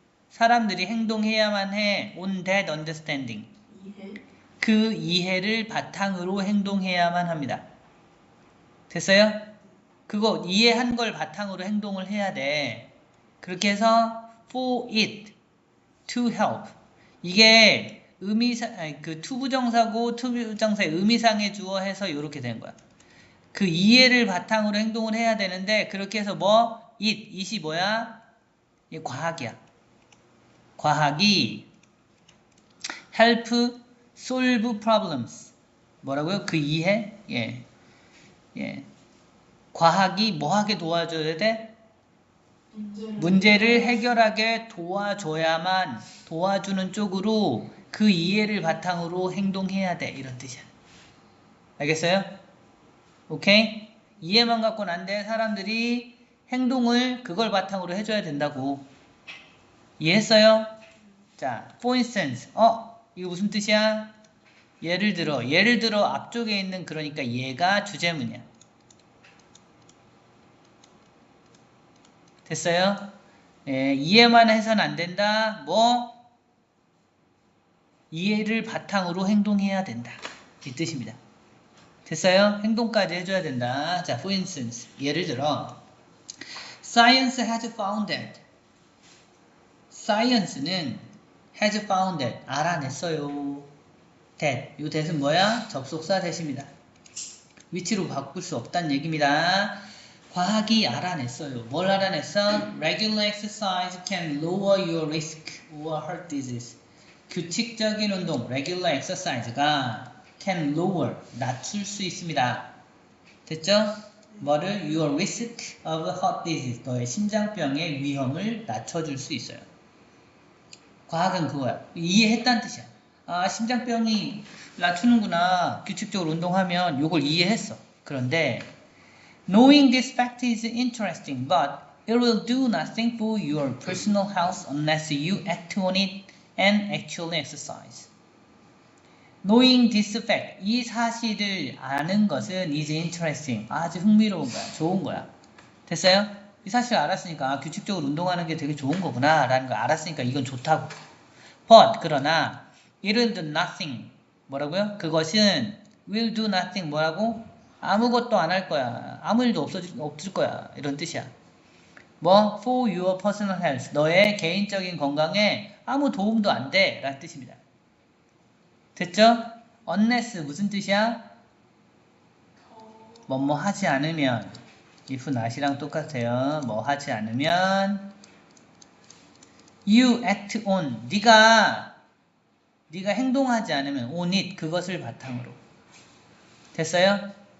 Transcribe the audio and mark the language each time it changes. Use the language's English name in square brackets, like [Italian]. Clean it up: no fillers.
[Korean] 사람들이 행동해야만 해. [English] on that understanding. [Korean] 그 이해를 바탕으로 행동해야만 합니다. 됐어요? 그거 이해한 걸 바탕으로 행동을 해야 돼. [English] 그렇게 해서 for it to help. [Korean] 이게 그 투부정사고 투부정사의 의미상의 주어 해서 이렇게 되는 거야. 그 이해를 바탕으로 행동을 해야 되는데 그렇게 해서 it이 뭐야? 이게 과학이야. [English] 과학이 help solve problems. [Korean] 뭐라고요? 그 이해? 예. 과학이 뭐하게 도와줘야 돼? 문제를 해결하게 도와줘야만, 도와주는 쪽으로 그 이해를 바탕으로 행동해야 돼. 이런 뜻이야. 알겠어요? 오케이? 이해만 갖고는 안 돼. 사람들이 행동을 그걸 바탕으로 해줘야 된다고. 이해했어요? 자, [English] for instance. [Korean] 이거 무슨 뜻이야? 예를 들어 앞쪽에 있는 그러니까 얘가 주제문이야. 됐어요? 예, 이해만 해서는 안 된다. 이해를 바탕으로 행동해야 된다. 이 뜻입니다. 됐어요? 행동까지 해줘야 된다. 자, [English] for instance. 예를 들어 Science has found that. Science는 has found that. [Korean] 알아냈어요. that. 이 that은 뭐야? 접속사 that입니다. 위치로 바꿀 수 없다는 얘기입니다. 과학이 알아냈어요. 뭘 알아냈어? [English] Regular exercise can lower your risk or heart disease. [Korean] 규칙적인 운동, [English] regular exercise [Korean] 가 can lower, 낮출 수 있습니다. [English] 됐죠? 뭐를? Your risk of heart disease. [Korean] 너의 심장병의 위험을 낮춰줄 수 있어요. 과학은 그거야. 이해했다는 뜻이야. 아, 심장병이 낮추는구나. 규칙적으로 운동하면 이걸 이해했어. [English] 그런데 Knowing this fact is interesting, but it will do nothing for your personal health unless you act on it and actually exercise. Knowing this fact, [Korean] 이 사실을 아는 것은 [English] is interesting, [Korean] 아주 흥미로운 거야, 좋은 거야. 됐어요? 이 사실을 알았으니까 규칙적으로 운동하는 게 되게 좋은 거구나 라는 걸 알았으니까 이건 좋다고. But, 그러나 [English] it will do nothing, [Korean] 뭐라고요? 그것은 [English] will do nothing [Korean] 뭐라고? 아무것도 안 할 거야. 아무 일도 없을 거야. 이런 뜻이야. 뭐? [English] for your personal health. [Korean] 너의 개인적인 건강에 아무 도움도 안 돼. 라는 뜻입니다. 됐죠? unless 무슨 뜻이야? 뭐뭐 하지 않으면 if not이랑 똑같아요. 뭐 하지 않으면 [English] you act on [Korean] 네가 행동하지 않으면 [English] on it [Korean] 그것을 바탕으로 됐어요?